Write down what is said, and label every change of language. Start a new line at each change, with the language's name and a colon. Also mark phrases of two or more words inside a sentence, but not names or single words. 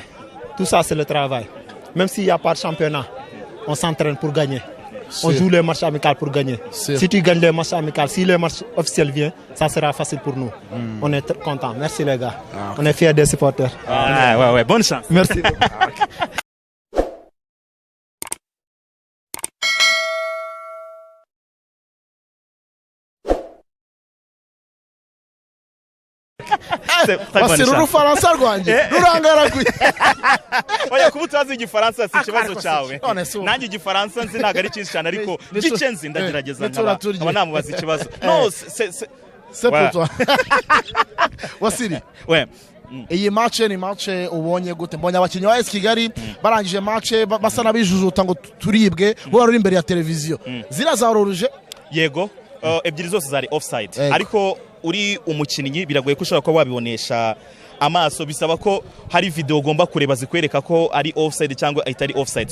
French: Tout ça, c'est le travail. Même s'il n'y a pas de championnat, on s'entraîne pour gagner. On joue les matchs amicaux pour gagner. Si tu gagnes les matchs amicaux, si les matchs officiels viennent, ça sera facile pour nous. On est contents. Merci les gars. On est fiers des supporters. Ouais. Bonne chance. Merci.
Kinyarwanda: Wasiri urufaransa rwanjye rurangaraguye. Oya kuba utazi igifaransa si ikibazo cyawe. Nanjye igifaransa nzi ntago ari cyinshi cyane ariko gice nzi ndagerageza nkaba namubaza ikibazo.
French: No, c'est pour toi. Wasiri. Ouais.
Kinyarwanda: Iyi match ni match ubonye gute? Mbonye abakinnyi ba AS Kigali barangije match basa nabijujuta ngo turibwe bo bari imbere ya televiziyo. Zirazaroruje? Yego. Ebyiri zose zari offside. Ariko uri umukinnyi biragoye ko ushobora kuba wabibonesha amaso, bisaba ko hari video ugomba kureba zikwereka ko ari offside cyangwa itari offside.